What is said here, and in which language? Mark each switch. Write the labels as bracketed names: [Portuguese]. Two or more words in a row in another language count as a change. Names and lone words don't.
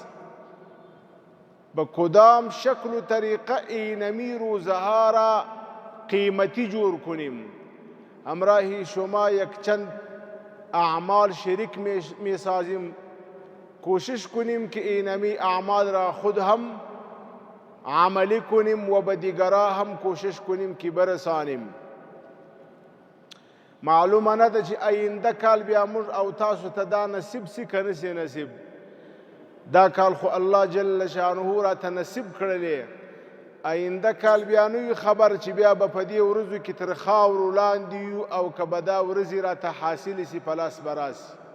[Persian] به کدام شکل و طریقه اینمی روزها را قیمتی جور کنیم؟ همراه شما یک چند اعمال شریک می سازیم، کوشش کنیم که اینمی اعمال را خود هم عملی کنیم و به دیگران هم کوشش کنیم که برسانیم. [Pashto] معلومه نه ده چې آینده کال بیا موږ او تاسو ته دا نصیب سي که نسي نصیب. دا کال خو الله جل شانه راته نصیب کړلی، آینده کال بیا نه وي خبر چې بیا به په دې ورځو کې تر خاورو لاندې یو او که به دا ورځې راته حاصلې سي په لاس به راسي.